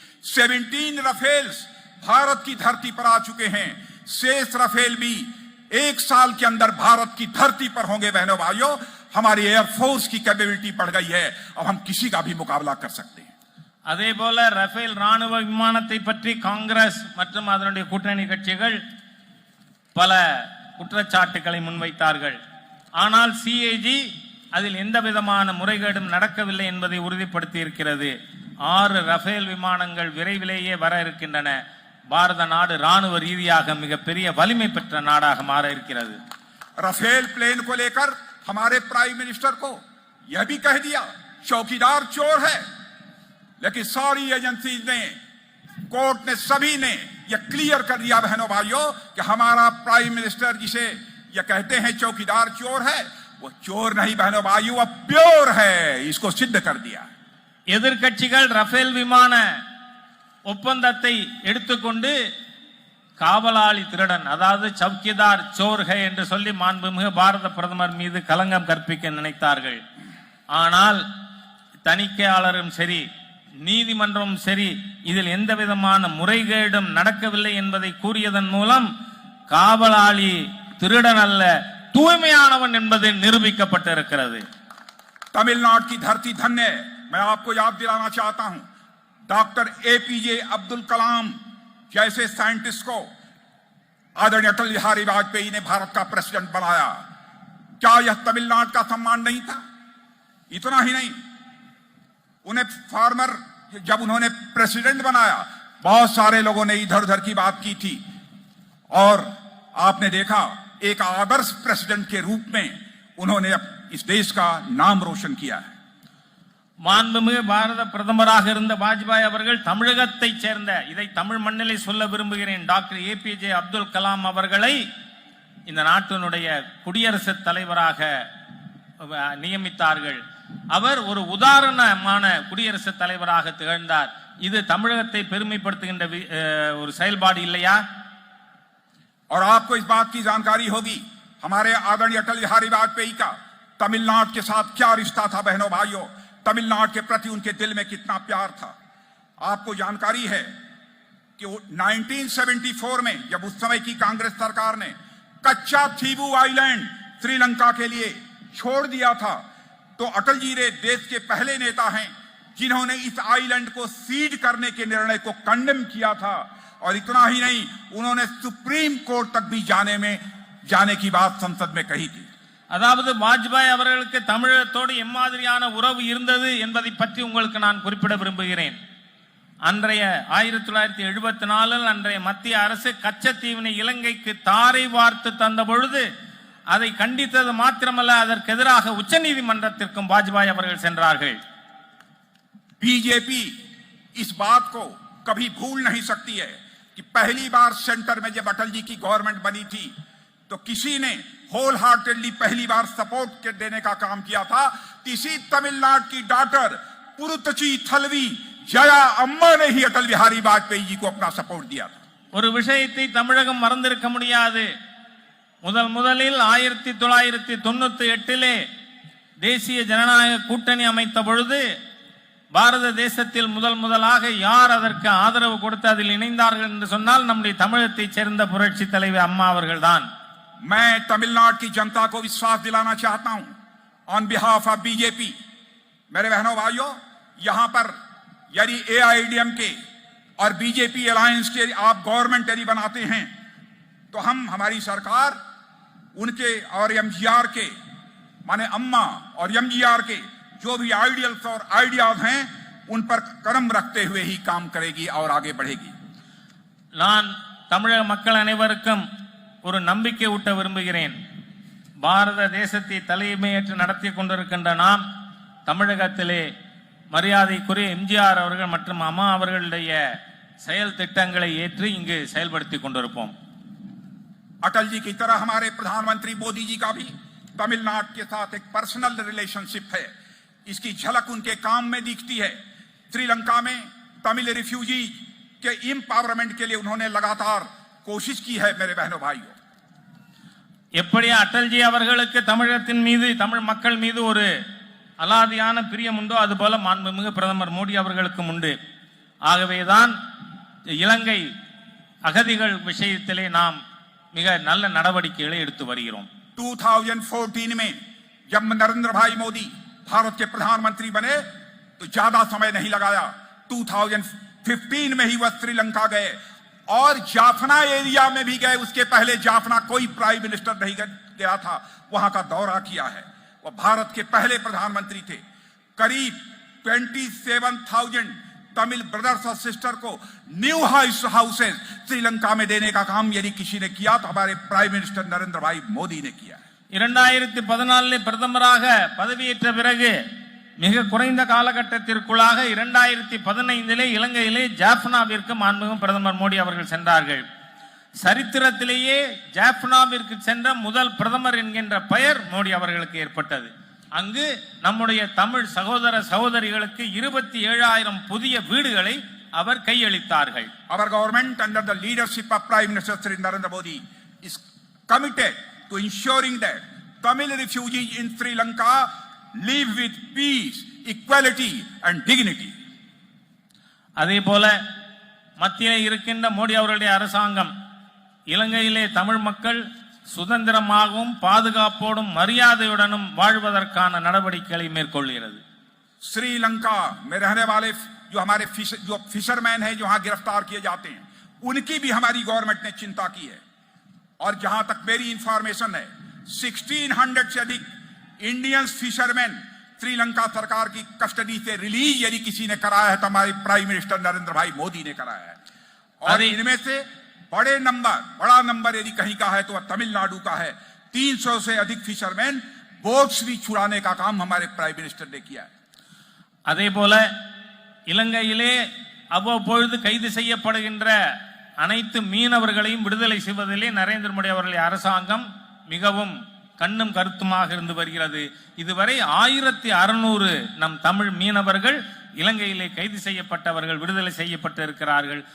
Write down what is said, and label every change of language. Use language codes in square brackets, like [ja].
[hi] 17 रफेल्स भारत की धरती पर आ चुके हैं. शेष रफेल भी 1 साल के अंदर भारत की धरती पर होंगे. बहनों भाइयों, हमारी एयरफोर्स की कैपेबिलिटी बढ़ गई है. अब हम किसी का भी मुकाबला कर सकते हैं. [ta] அதே போல ரஃபேல் ராணுவ விமானத்தை பற்றி காங்கிரஸ் மற்றும் அதனுடைய கூட்டணி கட்சிகள் பல குற்றச்சாட்டுகளை முன்வைத்தார்கள். ஆனால் சிஏஜி அதில் எந்த விதமான முறைகேடும் நடக்கவில்லை என்பதை உறுதிப்படுத்தி இருக்கிறது. 6 ரஃபேல் விமானங்கள் விரைவிலேயே வர இருக்கின்றன. பாரத நாடு ராணுவ ரீதியாக மிகப்பெரிய வலிமை பெற்ற நாடாக மாற இருக்கிறது. [hi] रफेल प्लेन को लेकर हमारे प्राइम मिनिस्टर को यह भी कह दिया चौकीदार चोर है, लेकिन सारी एजेंसी ने, कोर्ट ने, सभी ने यह क्लियर कर दिया बहनों भाइयों कि हमारा प्राइम मिनिस्टर जिसे यह कहते हैं चौकीदार चोर है, वो चोर नहीं बहनों भाइयों, वह प्योर है. इसको सिद्ध कर दिया. [ta] எதிர்க்கட்சிகள் ரஃபேல் விமான ஒப்பந்தத்தை எடுத்துக்கொண்டு காவலாளி திருடன், அதாவது [hi] சவுக்கிதார் சோர்ஹே [ta] என்று சொல்லி மாண்புமிகு பாரத பிரதமர் மீது கலங்கம் கற்பிக்க நினைத்தார்கள். ஆனால் தணிக்கையாளரும் சரி, நீதிமன்றமும் சரி, இதில் எந்த விதமான முறைகேடும் நடக்கவில்லை என்பதை கூறியதன் மூலம் காவலாளி திருடன் அல்ல, தூய்மையானவன் என்பது நிரூபிக்கப்பட்டிருக்கிறது. [hi] तमिलनाडु की धरती धन्य. मैं आपको याद दिलाना चाहता हूं, डॉक्टर एपीजे अब्दुल कलाम जैसे साइंटिस्ट को आदरणीय अटल बिहारी वाजपेयी ने भारत का प्रेसिडेंट बनाया. क्या यह तमिलनाडु का सम्मान नहीं था? इतना ही नहीं, उन्हें फार्मर जब उन्होंने प्रेसिडेंट बनाया, बहुत सारे लोगों ने इधर उधर की बात की थी, और आपने देखा एक आदर्श प्रेसिडेंट के रूप में उन्होंने इस देश का नाम रोशन किया है. [ta] மாண்புமிகு பாரத பிரதமராக இருந்த வாஜ்பாய் அவர்கள் தமிழகத்தை சேர்ந்த, இதை தமிழ் மண்ணிலே சொல்ல விரும்புகிறேன், டாக்டர் ஏபிஜே அப்துல் கலாம் அவர்களை இந்த நாட்டினுடைய குடியரசுத் தலைவராக நியமித்தார்கள். அவர் ஒரு உதாரணமான குடியரசுத் தலைவராக திகழ்ந்தார். இது தமிழகத்தை பெருமைப்படுத்துகின்ற ஒரு செயல்பாடு இல்லையா? [hi] और आपको इस बात की जानकारी होगी, हमारे आदरणीय अटल बिहारी वाजपेयी का तमिलनाडु के साथ क्या रिश्ता था बहनों भाइयों. तमिलनाडु के प्रति उनके दिल में कितना प्यार था. आपको जानकारी है कि 1974 में जब उस समय की कांग्रेस सरकार ने कच्चा थीबू आइलैंड श्रीलंका के लिए छोड़ दिया था, तो अटल जी ने देश के पहले नेता हैं जिन्होंने इस आइलैंड को सीड करने के निर्णय को कंडेम किया था. और इतना ही नहीं, उन्होंने सुप्रीम कोर्ट तक भी जाने की बात संसद में कही थी. [ta] அதாவது வாஜ்பாய் அவர்களுக்கு தமிழகத்தோடு எம்மாதிரியான உறவு இருந்தது என்பதை பற்றி உங்களுக்கு நான் குறிப்பிட விரும்புகிறேன். அன்றைய 1974 அன்றைய மத்திய அரசு கச்சத்தீவினை இலங்கைக்கு தாரை வார்த்து தந்த பொழுது அதை கண்டித்தது மாத்திரமல்ல, அதற்கு எதிராக உச்சநீதிமன்றத்திற்கும் வாஜ்பாய் அவர்கள் சென்றார்கள். [hi] बीजेपी इस बात को कभी भूल नहीं सकती है कि पहली बार सेंटर में जब अटल जी की गवर्नमेंट बनी थी, तो किसी ने होल हार्टेडली पहली बार सपोर्ट देने का काम किया था. इसी तमिलनाडु की डॉक्टर पुरुतची थलवी जया अम्मा ने ही अटल बिहारी वाजपेयी जी को अपना सपोर्ट दिया था. [ta] ஒரு விஷயத்தை தமிழகம் மறந்திருக்க முடியாது. முதலில் 1998 தேசிய ஜனநாயக கூட்டணி அமைத்த பொழுது பாரத தேசத்தில் முதலாக யார் அதற்கு ஆதரவு கொடுத்து அதில் இணைந்தார்கள் என்று சொன்னால் நம்முடைய தமிழகத்தைச் சேர்ந்த புரட்சி தலைவி அம்மா அவர்கள்தான். [hi] मैं तमिलनाडु की जनता को विश्वास दिलाना चाहता हूं [en] on behalf of [hi] बीजेपी. मेरे बहनों भाइयों, यहां पर यदि एआईएडीएमके और बीजेपी अलायंस के आप गवर्नमेंट यदि बनाते हैं तो हम हमारी सरकार उनके और एमजीआर के माने अम्मा और एमजीआर के जो भी आइडियल्स और आइडियाज हैं उन पर कदम रखते हुए ही काम करेगी और आगे बढ़ेगी. [ta] நான் தமிழக மக்கள் அனைவருக்கும் ஒரு நம்பிக்கை ஊட்ட விரும்புகிறேன். பாரத தேசத்தை தலைமையேற்று நடத்தி கொண்டிருக்கின்ற நாம் தமிழகத்திலே மரியாதைக்குரிய எம்ஜிஆர் அவர்கள் மற்றும் அம்மா அவர்களுடைய செயல் திட்டங்களை ஏற்று இங்கு செயல்படுத்தி கொண்டிருப்போம். [hi] अटल जी की तरह हमारे प्रधानमंत्री मोदी जी का भी तमिलनाडु के साथ एक पर्सनल रिलेशनशिप है. इसकी झलक उनके काम में दिखती है. श्रीलंका में तमिल रिफ्यूजी के एम्पावरमेंट के लिए उन्होंने लगातार कोशिश की है. मेरे बहनों भाइयों, [ta] எப்படி அட்டல்ஜி அவர்களுக்கு தமிழகத்தின் மீது தமிழ் மக்கள் மீது ஒரு அலாதியான பிரியம் உண்டோ அதுபோல மாண்புமிகு பிரதமர் மோடி அவர்களுக்கும் உண்டு. ஆகவேதான் இலங்கை அகதிகள் விஷயத்திலே நாம் மிக நல்ல நடவடிக்கைகளை எடுத்து வருகிறோம். [hi] 2014 में जब नरेंद्र भाई मोदी भारत के प्रधानमंत्री बने तो ज्यादा समय नहीं लगाया. 2015 में ही वह श्रीलंका गए और जाफना एरिया में भी गए. उसके पहले जाफना कोई प्राइम मिनिस्टर नहीं गया था, वहां का दौरा किया है. वह भारत के पहले प्रधानमंत्री थे. करीब 27,000 तमिल ब्रदर्स और सिस्टर को न्यू हाउसेस श्रीलंका में देने का काम यदि किसी ने किया तो हमारे प्राइम मिनिस्टर नरेंद्र भाई मोदी ने किया है. [ta] 2014 பிரதமராக பதவியேற்ற பிறகு மிக குறைந்த காலகட்டத்திற்குள்ளாக 2015 இலங்கையிலே ஜாஃப்னாவிற்கு மாண்புமிகு பிரதமர் மோடி அவர்கள் சென்றார்கள். சரித்திரத்திலேயே ஜாஃப்னாவிற்கு சென்ற முதல் பிரதமர் என்கின்ற பெயர் மோடி அவர்களுக்கு ஏற்பட்டது. அங்கு நம்முடைய தமிழ் சகோதர சகோதரிகளுக்கு 27,000 புதிய வீடுகளை அவர் கையளித்தார்கள். [en] Our government under the leadership of Prime Minister Shri Narendra Modi is committed to ensuring that Tamil refugees in Sri Lanka live with peace, equality and dignity. [ta] அதே போல மத்தியிலே இருக்கின்ற மோடி அவர்களுடைய அரசாங்கம் இலங்கையிலே தமிழ் மக்கள் சுதந்திரமாகவும் பாதுகாப்போடும் மரியாதையுடனும் வாழ்வதற்கான நடவடிக்கைகளை மேற்கொள்கிறது. [hi] श्रीलंका में रहने वाले जो हमारे फिशरमैन हैं जो वहां गिरफ्तार किए जाते हैं उनकी भी हमारी गवर्नमेंट ने चिंता की है. और जहां तक मेरी इंफॉर्मेशन है 1600 से अधिक इंडियन फिशरमैन श्रीलंका सरकार की कस्टडी से रिलीज यदि किसी ने कराया है तो हमारे प्राइम मिनिस्टर नरेंद्र भाई मोदी ने कराया है. और इनमें से बड़ा नंबर यदि कहीं का है तो वह तमिलनाडु का है. 300 से अधिक फिशरमैन बोट्स भी छुड़ाने का काम हमारे प्राइम मिनिस्टर ने किया है. [ta] அதே போல இலங்கையிலே அவ்வப்பொழுது கைது செய்யப்படுகின்ற அனைத்து மீனவர்களையும் விடுதலை செய்வதிலே நரேந்திர மோடி அவர்களுடைய அரசாங்கம் மிகவும் கண்ணும் கருத்துமாக இருந்து வருகிறது. இதுவரை 1600 நம் தமிழ் மீனவர்கள் இலங்கையிலே கைது செய்யப்பட்டவர்கள் விடுதலை செய்யப்பட்டு இருக்கிறார்கள்.